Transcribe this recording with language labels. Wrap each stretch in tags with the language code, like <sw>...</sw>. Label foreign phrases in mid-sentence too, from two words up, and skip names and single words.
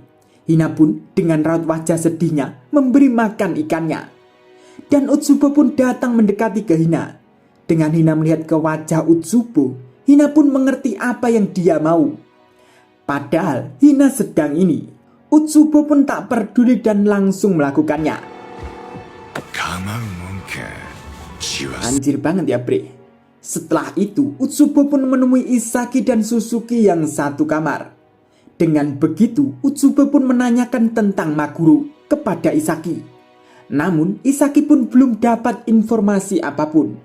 <id>Hina pun dengan raut wajah sedihnya memberi makan ikannya. Dan Utsubo pun datang mendekati ke Hina. Dengan Hina melihat ke wajah Utsubo, Hina pun mengerti apa yang dia mau. Padahal Hina sedang ini. Utsubo pun tak peduli dan langsung melakukannya.</id> <ja>構うもんか。血は</ja> <id>Anjir banget ya, Bre. Setelah itu, Utsubo pun menemui Isaki dan Suzuki yang satu kamar. Dengan begitu, Utsubo pun menanyakan tentang Maguro kepada Isaki. Namun, Isaki pun belum dapat informasi apapun.</id>